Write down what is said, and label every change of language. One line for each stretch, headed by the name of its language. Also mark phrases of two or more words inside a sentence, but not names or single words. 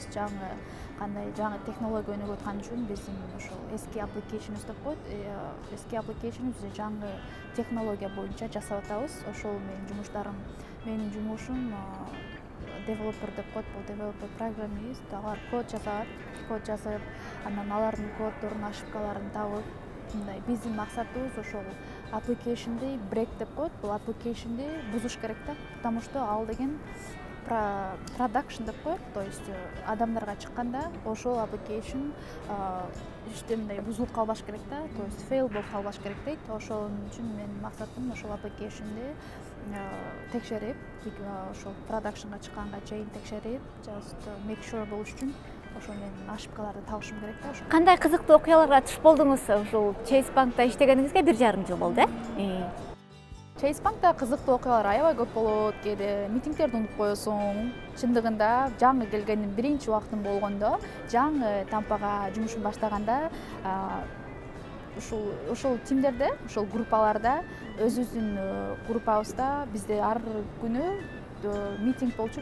Kyrgyz: Жаңы технология өнүгүп аткан үчүн биздин ошол эски applications деп коет, эски application бизде жаңы технология боюнча жасап атабыз. Ошол менин жумуштарым. Менин жумушум девелопер деп коет, бул девелопер программист, алар код жазып, анан алардын коддорун, ошибкаларын табып, мындай биздин максатыбыз ошол applicationди break деп коет, бул applicationди бузуш керек да,
Russian: потому что
Kyrgyz: ал деген production деп коет,
Russian: то есть
Kyrgyz: адамдарга чыкканда ошол application мындай бузулуп калбаш керек да,
Russian: то есть
Kyrgyz: fail болуп калбаш керек дейт. Ошол үчүн менин максатым ошол applicationди текшерип, ошол productionга чыкканга чейин текшерип,
English: just make sure
Kyrgyz: болуш үчүн ошол менин ошибкаларды табышым керек да. Кандай кызыктуу окуяларга туш болдуңуз? Ушул Chase Bank'та иштегениңизге 1,5 жыл болду, Chase Bank'та кызыктуу окуялар аябай көп болот. Кээде митингдерди унутуп коесуң. Чындыгында жаңы келгеним биринчи убактым болгондо, жаңы Тампага жумушум баштаганда ошол тимдерде, ошол группаларда, өзүбүздүн группабызда бизде ар күнү митинг болчу.